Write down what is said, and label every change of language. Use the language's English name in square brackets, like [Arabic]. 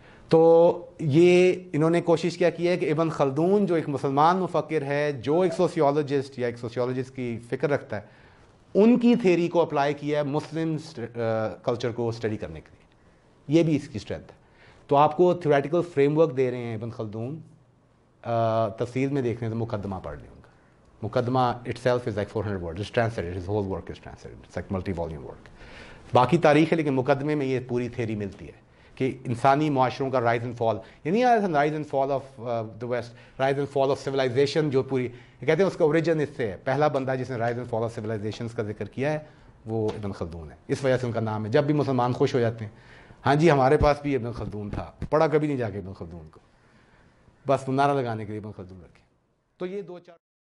[Urdu] تو یہ انہوں نے کوشش کیا کی ہے کہ ابن خلدون جو ایک مسلمان مفکر ہے, جو ایک سوسیولوجسٹ یا ایک سوسیولوجسٹ کی فکر رکھتا ہے, ان کی تھیری کو اپلائی کیا ہے مسلم کلچر کو اسٹڈی کرنے کے لیے. یہ بھی اس کی اسٹرینتھ ہے. تو آپ کو تھیوریٹیکل فریم ورک دے رہے ہیں ابن خلدون, تفصیل میں دیکھنے تو مقدمہ پڑھ لیں ان کا. [English] مقدمہ itself is like 400 words, it's translated, his whole work is translated, it's like multi-volume work. [Urdu] باقی تاریخ ہے لیکن مقدمے میں یہ پوری تھیری ملتی ہے کہ انسانی معاشروں کا رائز اینڈ فال, یہ نہیں آیا تھا [English] rise and fall of the West, rise and fall of civilization, [Urdu] جو پوری کہتے ہیں اس کا اوریجن اس سے ہے. پہلا بندہ جس نے rise and fall of civilisations کا ذکر کیا ہے وہ ابن خلدون ہے, اس وجہ سے ان کا نام ہے. جب بھی مسلمان خوش ہو جاتے ہیں, ہاں جی ہمارے پاس بھی ابن خلدون تھا, پڑھا کبھی نہیں جا کے ابن خلدون کو, بس نعرہ لگانے کے لیے ابن خلدون رکھے. تو یہ 2-4